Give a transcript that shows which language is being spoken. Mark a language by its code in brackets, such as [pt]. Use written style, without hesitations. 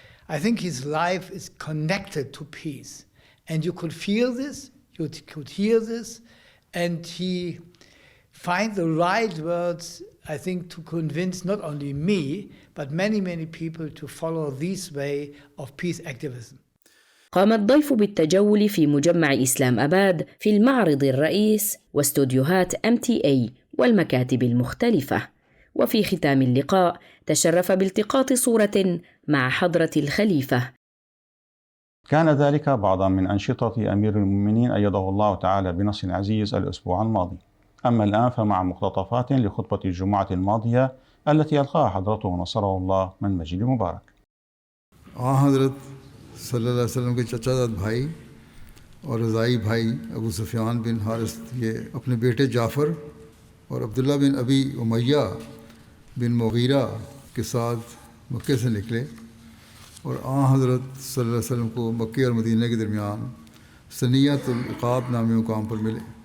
[en] I think his life is connected to peace. And you could feel this, you could hear this, and he find the right words, I think, to convince not only me, but many, many people to follow this way of peace activism. [ar] قام الضيف بالتجول في مجمع إسلام أباد في المعرض الرئيس واستوديوهات MTA والمكاتب المختلفة. وفي ختام اللقاء تشرف بالتقاط صورة مع حضرة الخليفة. كان ذلك بعضا من أنشطة أمير المؤمنين أيده الله تعالى بنص عزيز الأسبوع الماضي. أما الآن فمع مقتطفات لخطبة الجمعة الماضية التي ألقاها حضرته نصره الله من مسجد مبارك. [ur] حضرت صلی اللہ علیہ وسلم کے چچا زاد بھائی اور رضائی بھائی ابو سفیان بن حارث، یہ اپنے بیٹے جعفر اور عبداللہ بن ابی امیہ بن مغیرہ کے ساتھ مکے سے نکلے اور حضرت صلی اللہ علیہ وسلم کو مکے اور مدینہ کے درمیان ثنیۃ العقاب نامی مقام پر ملے.